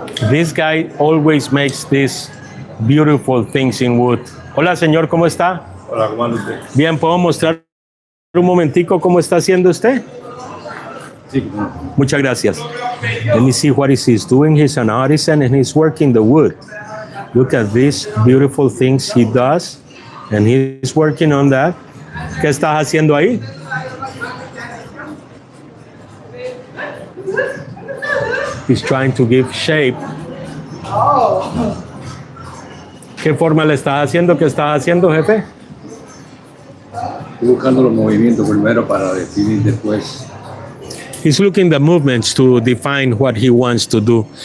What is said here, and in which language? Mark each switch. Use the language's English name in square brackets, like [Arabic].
[English] This guy always makes these beautiful things in wood. [Spanish] Hola, señor, ¿cómo está? Hola, ¿cómo anda usted? Bien, ¿puedo mostrar un momentico cómo está haciendo usted? Sí. Muchas gracias. [English] Let me see what he's doing. He's an artisan and he's working the wood. Look at these beautiful things he does, and he's working on that. [Spanish] ¿Qué estás haciendo ahí? [English] He's trying to give shape. [Spanish] ¿Qué forma le estás haciendo? ¿Qué estás haciendo, jefe? Estoy buscando los movimientos primero para definir después. [English] He's looking the movements to define what he wants to do.